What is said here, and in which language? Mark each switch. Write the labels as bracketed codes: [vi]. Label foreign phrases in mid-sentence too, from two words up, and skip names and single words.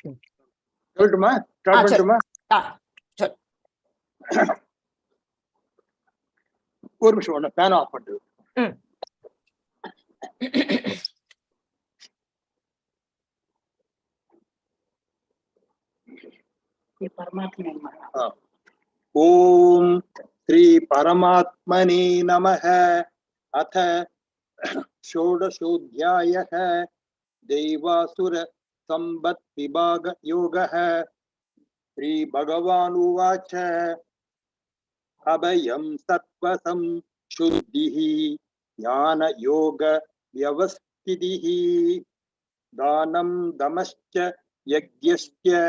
[ta] ஒரு நிமிஷம் ஒண்ணு ஃபேன் ஆஃப் பண்ணு. [sa] ஓம் ஸ்ரீ பரமாத்மனே நமः. அத षोडशोऽध्यायः दैवासुर संबत विभाग योगः. श्री भगवान् उवाच अभयं सत्त्वसं शुद्धिः ज्ञान योग व्यवस्थितिः दानं दमश्च यज्ञश्च